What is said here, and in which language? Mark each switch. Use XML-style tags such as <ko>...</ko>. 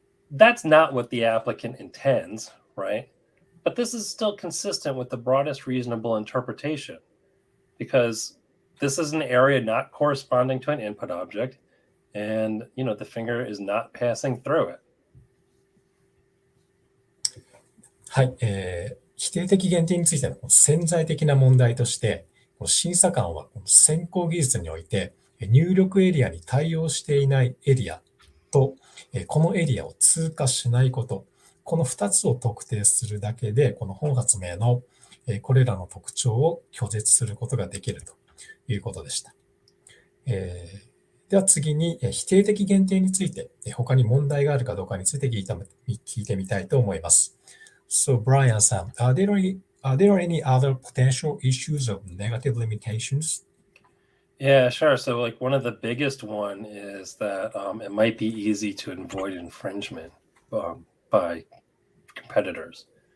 <en>That's not what the applicant intends, right? But this is still consistent with the broadest reasonable interpretation, because this is an area not corresponding to an input object, and the finger is not passing through it.</en> <ja>はい、否定的限定についての潜在的な問題として、審査官は先行技術において入力エリアに対応していないエリアと、このエリアを通過しないこと、この2つを特定するだけで、この本発明のこれらの特徴を拒絶することができるということでした。では次に、否定的限定について、他に問題があるかどうかについて聞いてみたいと思います。</ja> <en>So, Brian-san, are there any other potential issues of negative limitations? Yeah, sure. So, like, one of the biggest one is that it might be easy to avoid infringement by competitors.</en>